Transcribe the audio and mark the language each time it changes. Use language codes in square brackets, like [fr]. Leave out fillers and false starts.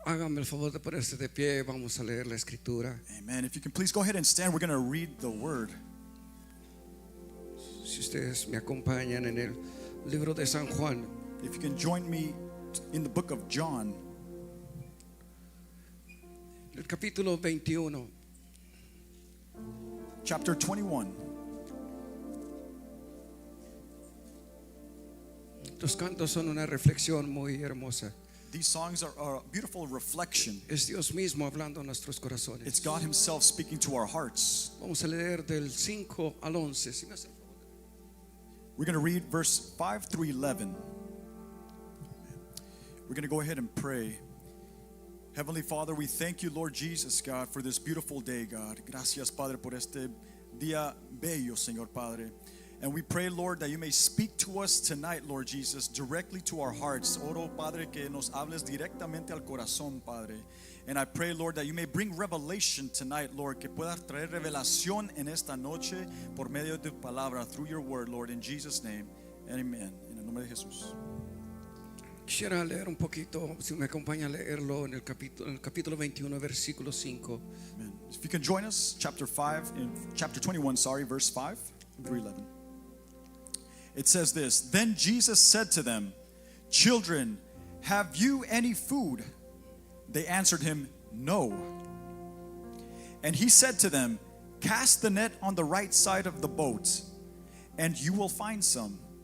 [es] Hágame el favor de ponerse de pie, vamos a leer la escritura. Amen. [en] If you can please go ahead and stand, we're going to read the word. [es] Si ustedes me acompañan en el libro de San Juan, [en] If you can join me in the book of John, [es] el capítulo 21. [en] chapter 21. [es] Los cantos son una reflexión muy hermosa. [en] These songs are a beautiful reflection. [es] Es Dios mismo hablando a nuestros corazones. [en] It's God Himself speaking to our hearts. [es] Vamos a leer del 5 al 11. Si me hace el favor. [en] We're going to read verse 5 through 11. We're going to go ahead and pray. Heavenly Father, we thank you, Lord Jesus, God, for this beautiful day, God. [es] Gracias, Padre, por este día bello, Señor Padre. [en] And we pray, Lord, that you may speak to us tonight, Lord Jesus, directly to our hearts. [es] Oro, Padre, que nos hables directamente al corazón, Padre. [en] And I pray, Lord, that you may bring revelation tonight, Lord, [es] que puedas traer revelación en esta noche por medio de tu palabra, [en] through your word, Lord, in Jesus' name. Amen. [es] En el nombre de Jesús. Quisiera leer un poquito, si me acompaña a leerlo en el capítulo 21, versículo 5. Amen. [en] If you can join us, chapter 21, verse 5 through 11. It says this: Then Jesus said to them, "Children, have you any food?" They answered him, "No." And he said to them, "Cast the net on the right side of the boat, and you will find some."